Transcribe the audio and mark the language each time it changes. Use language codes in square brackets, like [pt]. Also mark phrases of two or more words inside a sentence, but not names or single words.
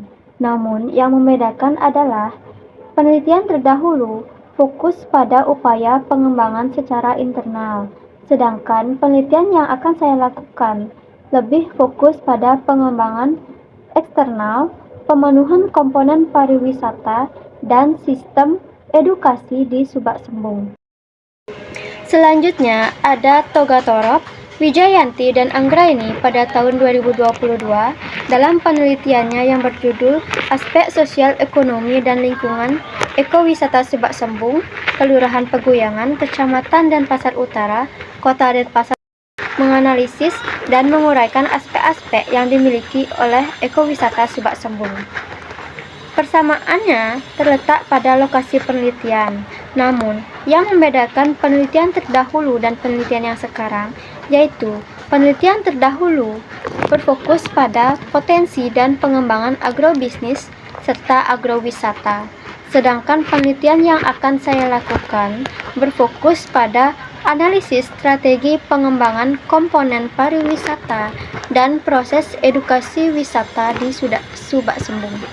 [id] Namun, yang membedakan adalah penelitian terdahulu fokus pada upaya pengembangan secara internal, sedangkan penelitian yang akan saya lakukan lebih fokus pada pengembangan eksternal, pemenuhan komponen pariwisata, dan sistem edukasi di Subak Sembung. Selanjutnya ada Toga Torop, Wijayanti, dan Anggraini pada tahun 2022 dalam penelitiannya yang berjudul Aspek Sosial Ekonomi dan Lingkungan Ekowisata Subak Sembung, Kelurahan Peguyangan, Kecamatan Denpasar Utara, Kota Denpasar, menganalisis dan menguraikan aspek-aspek yang dimiliki oleh ekowisata Subak Sembung. Persamaannya terletak pada lokasi penelitian, namun yang membedakan penelitian terdahulu dan penelitian yang sekarang yaitu penelitian terdahulu berfokus pada potensi dan pengembangan agrobisnis serta agrowisata, sedangkan penelitian yang akan saya lakukan berfokus pada analisis strategi pengembangan komponen pariwisata dan proses edukasi wisata di Subak Sembung.